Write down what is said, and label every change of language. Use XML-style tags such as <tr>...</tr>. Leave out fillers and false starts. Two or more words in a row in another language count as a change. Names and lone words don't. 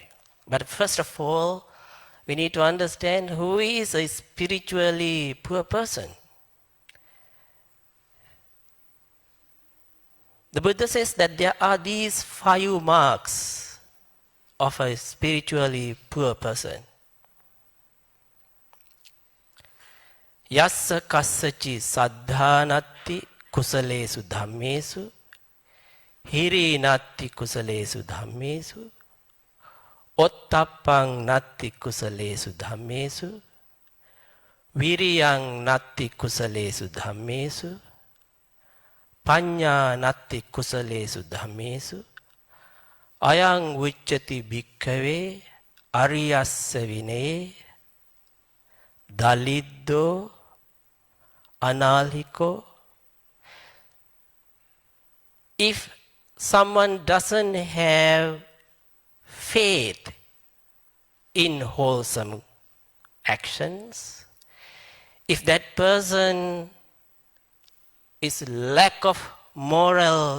<en>But first of all, we need to understand who is a spiritually poor person. The Buddha says that there are these 5 marks of a spiritually poor person.</en> <pi>Yassa kassaci saddhanatti kusalesu dhammesu hiri natti kusalesu dhammesu ottappang natti kusalesu dhammesu viriyang natti kusalesu dhammesu panya natti kusalesu dhammesu ayang vicchati bhikkhave ariyassa vinaye daliddo analhiko.</pi> <en>If someone doesn't have faith in wholesome actions, if that person is lack of moral</en>